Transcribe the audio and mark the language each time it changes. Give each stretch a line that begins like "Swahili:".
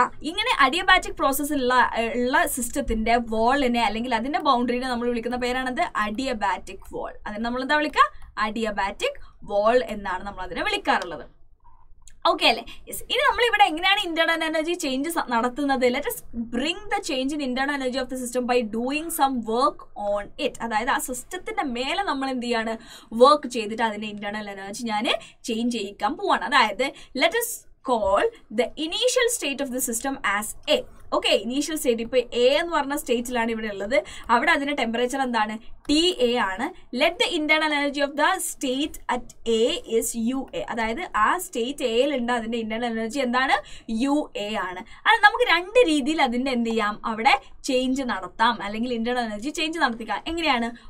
Malayalam: ഇങ്ങനെ adiabatic process ഉള്ള സിസ്റ്റത്തിന്റെ വാളിനെ അല്ലെങ്കിൽ അതിന്റെ ബൗണ്ടറിനെ നമ്മൾ വിളിക്കുന്ന പേരാണത് അഡിയബാറ്റിക് വാൾ. അതിന് നമ്മൾ എന്താ വിളിക്കുക, അഡിയബാറ്റിക് വാൾ എന്നാണ് നമ്മൾ അതിനെ വിളിക്കാറുള്ളത്. ഓക്കെ അല്ലേ? യെസ്. ഇനി നമ്മൾ ഇവിടെ എങ്ങനെയാണ് ഇന്റേണൽ എനർജി ചേഞ്ച് നടത്തുന്നത്?
English: Let us bring the change in internal energy of the system by doing some work on it.
Malayalam: അതായത് ആ സിസ്റ്റത്തിന്റെ മേലെ നമ്മൾ എന്ത് ചെയ്യാണ്, വർക്ക് ചെയ്തിട്ട് അതിന്റെ ഇന്റേണൽ എനർജി ഞാൻ ചേഞ്ച് ചെയ്യിക്കാൻ പോവാണ്.
English: അതായത് let us call the initial state of the system as A.
Malayalam: Okay, initial state ഇപ്പോൾ എ എന്ന് പറഞ്ഞ സ്റ്റേറ്റിലാണ് ഇവിടെ ഉള്ളത്. അവിടെ അതിന്റെ ടെമ്പറേച്ചർ എന്താണ്, TA ആണ്.
English: Let the internal energy of the state at A is UA.
Malayalam: അതായത് ആ സ്റ്റേറ്റ് എയിലുണ്ട്, അതിന്റെ ഇന്റേണൽ എനർജി എന്താണ്, UA ആണ്. അത് നമുക്ക് രണ്ട് രീതിയിൽ അതിന്റെ എന്ത് ചെയ്യാം, അവിടെ ചേഞ്ച് നടത്താം, അല്ലെങ്കിൽ ഇന്റേണൽ എനർജി ചേഞ്ച് നടത്തിക്കാം. എങ്ങനെയാണ്?